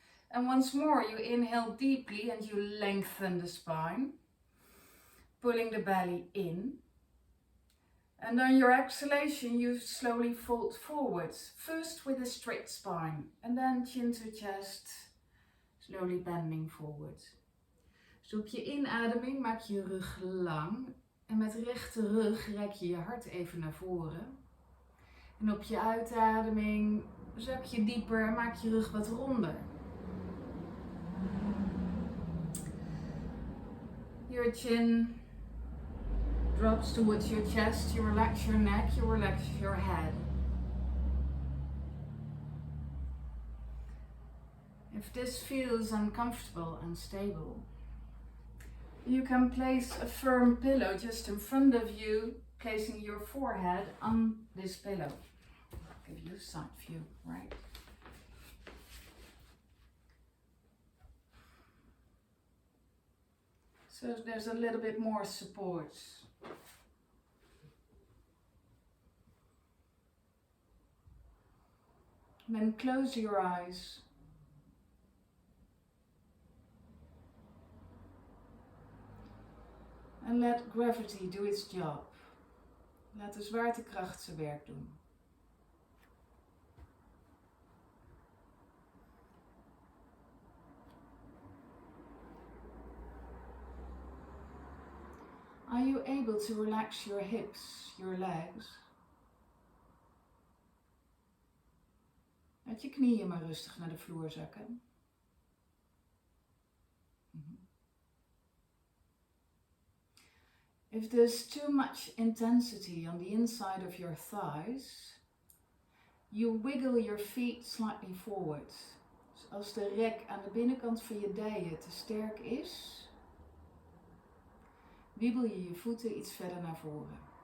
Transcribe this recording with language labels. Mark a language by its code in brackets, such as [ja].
[en] And once more, you inhale deeply and you lengthen the spine, pulling the belly in. And on your exhalation, you slowly fold forwards, first with a straight spine, and then chin to chest, slowly bending forward. [nl] Dus op je inademing maak je rug lang. En met rechte rug rek je je hart even naar voren. En op je uitademing zak je dieper en maak je rug wat ronder. [en] Your chin drops towards your chest, you relax your neck, you relax your head. If this feels uncomfortable and unstable, you can place a firm pillow just in front of you, placing your forehead on this pillow. I'll give you a side view, right? So there's a little bit more support. Then close your eyes. [nl] En [en] let gravity do its job. [nl] Laat de zwaartekracht zijn werk doen. [en] Are you able to relax your hips, your legs? [nl] Laat je knieën maar rustig naar de vloer zakken. [en] If there's too much intensity on the inside of your thighs, you wiggle your feet slightly forward. [nl] Dus als de rek aan de binnenkant van je dijen te sterk is, wiebel je je voeten iets verder naar voren.